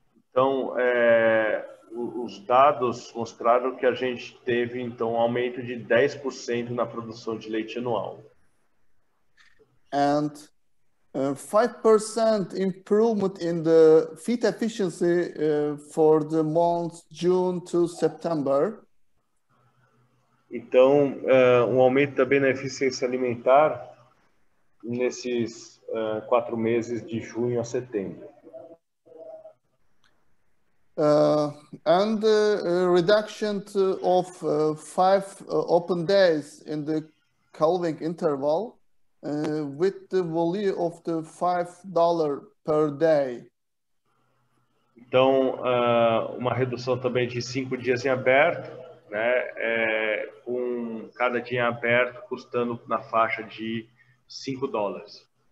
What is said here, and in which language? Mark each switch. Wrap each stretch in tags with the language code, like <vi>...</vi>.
<pt>Então, os dados mostraram que a gente teve então um aumento de 10% na produção de leite anual.</pt> <en>And 5% improvement in the feed efficiency for the months June to September.</en> <pt>Então, aumento também na eficiência alimentar nesses 4 meses de junho a setembro.</pt> <en>And a reduction of 5 open days in the calving interval with the value of the $5 per day.</en> <pt>Então, uma redução também de 5 dias em aberto, né, com cada dia em aberto custando na faixa de $5.</pt>